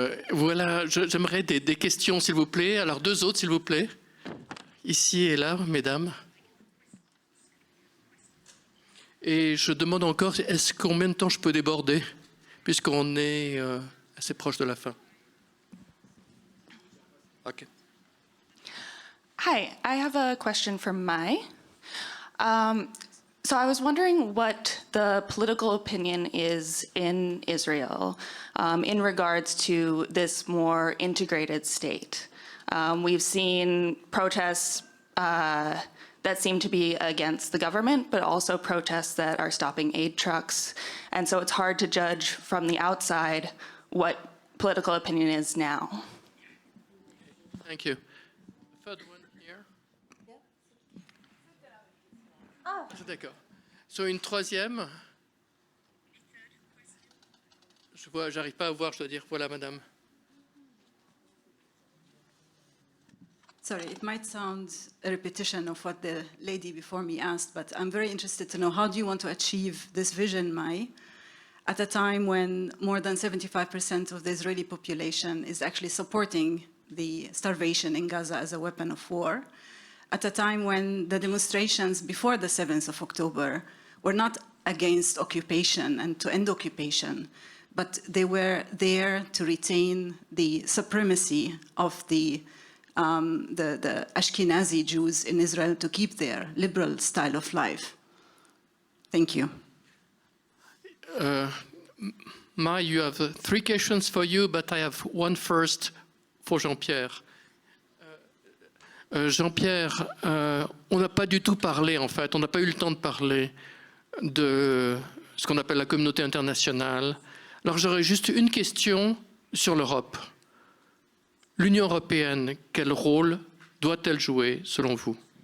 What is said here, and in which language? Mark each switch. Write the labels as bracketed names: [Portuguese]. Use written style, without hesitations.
[French] Voilà, j'aimerais des questions, s'il vous plaît. Alors 2 autres, s'il vous plaît. Ici et là, mesdames. Et je demande encore, combien de temps je peux déborder, puisqu'on est assez proche de la fin. [English] Okay. Hi, I have a question for Mai. So I was wondering what the political opinion is in Israel in regards to this more integrated state. We've seen protests that seem to be against the government, but also protests that are stopping aid trucks. And so it's hard to judge from the outside what political opinion is now. Thank you. Third one here. [French] D'accord. Sur une troisième. Je vois, j'arrive pas à voir, je dois dire, voilà madame. [English] Sorry, it might sound a repetition of what the lady before me asked, but I'm very interested to know, how do you want to achieve this vision, Mai, at a time when more than 75% of the Israeli population is actually supporting the starvation in Gaza as a weapon of war, at a time when the demonstrations before the 7th of October were not against occupation and to end occupation, but they were there to retain the supremacy of the Ashkenazi Jews in Israel, to keep their liberal style of life. Thank you. Mai, you have 3 questions for you, but I have one first for Jean-Pierre. [French] Jean-Pierre, on n'a pas du tout parlé, en fait, on n'a pas eu le temps de parler de ce qu'on appelle la communauté internationale. Alors j'aurais juste une question sur l'Europe. L'Union européenne, quel rôle doit-elle jouer selon vous?